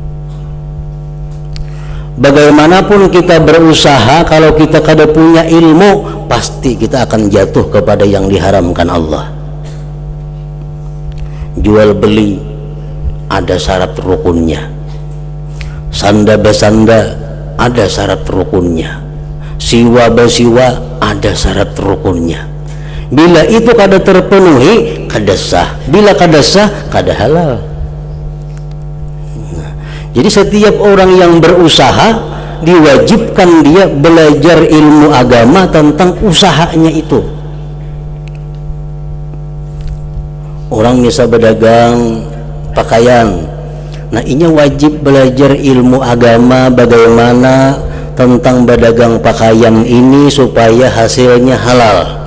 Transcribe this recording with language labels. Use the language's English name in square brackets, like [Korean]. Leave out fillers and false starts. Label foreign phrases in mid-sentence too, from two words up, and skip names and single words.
[Indonesian] Bagaimanapun kita berusaha, kalau kita kada punya ilmu, pasti kita akan jatuh kepada yang diharamkan Allah. Jual beli ada syarat rukunnya, [Banjar] sanda besanda ada syarat rukunnya, siwa basiwa ada syarat rukunnya. Bila itu kada terpenuhi, kada sah. Bila kada sah, kada halal. [Indonesian] Nah, jadi setiap orang yang berusaha diwajibkan dia belajar ilmu agama tentang usahanya itu. orang bisa berdagang pakaian. Nah, ini wajib belajar ilmu agama bagaimana tentang berdagang pakaian ini supaya hasilnya halal.